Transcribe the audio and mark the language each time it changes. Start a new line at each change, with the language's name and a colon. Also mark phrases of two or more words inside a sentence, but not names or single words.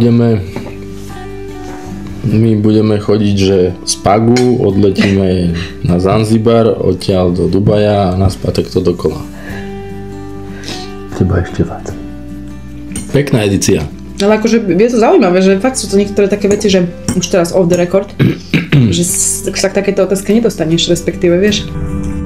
Slovak: budeme chodiť, že z Pagu odletíme na Zanzibar, odtiaľ do Dubaja a naspäť takto dokola. Teba ešte viac. Pekná edícia. Ale akože je to zaujímavé, že fakt sú to niektoré také veci, že už teraz
English: off the record,
Slovak: že sa k takéto otázke nedostaneš, respektíve, vieš.